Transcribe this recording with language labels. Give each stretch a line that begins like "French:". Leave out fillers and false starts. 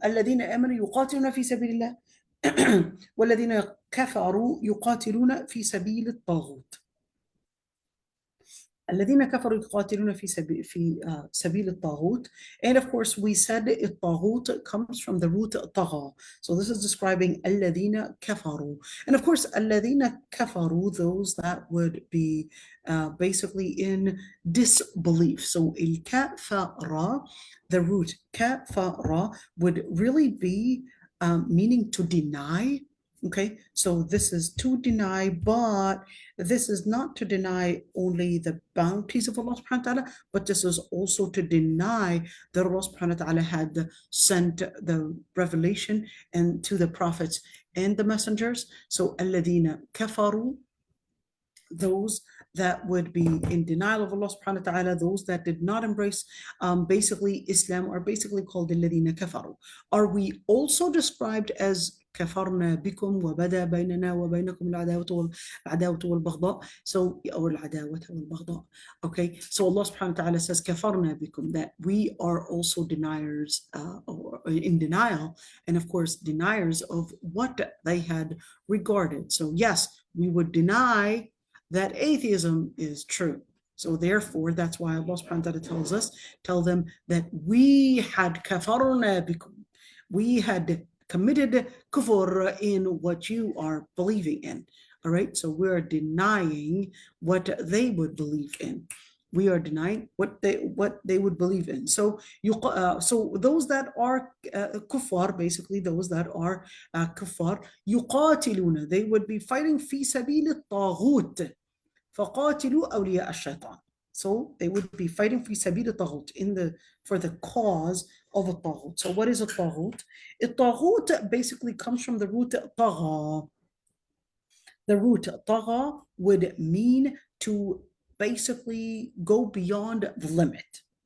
Arabic: الذين آمنوا يقاتلون في سبيل الله والذين كفروا يقاتلون في سبيل الطاغوت. الذين كفروا يقاتلون في سبيل الطاغوت.
English: And of course we said الطاغوت comes from the root طغى. So this is describing الذين كفروا. And of course الذين كفروا, those that would be basically in disbelief. So الكفر, the root كفر would really be meaning to deny. Okay, so this is to deny, but this is not to deny only the bounties of Allah subhanahu wa ta'ala, but this is also to deny that Allah subhanahu wa ta'ala had sent the revelation and to the prophets and the messengers. So alladhina kafaru, those that would be in denial of Allah subhanahu wa ta'ala, those that did not embrace basically Islam, are basically called alladhina kafaru. Are we also described as كفرنا بكم وبدا بيننا وبينكم العداوة والبغضاء, so or العداوة والبغضاء. Okay, so Allah subhanahu wa ta'ala says كفرنا بكم, that we are also deniers or in denial, and of course deniers of what they had regarded. So yes, we would deny that atheism is true. So therefore, that's why Allah subhanahu wa ta'ala tell them that we had كفرنا بكم, we had committed kufr in what you are believing in. All right, so we're denying what they would believe in. We are denying what they would believe in. So so those that are kuffar, basically those that are kuffar, yuqatiluna, they would be fighting fi sabil al-taghut.
Arabic: فقاتلوا أولياء الشيطان.
English: So they would be fighting في سبيل الطاغوت, for the cause of a taghut. So what is a taghut? A taghut basically comes from the root طغى. The root طغى would mean to basically go beyond the limit.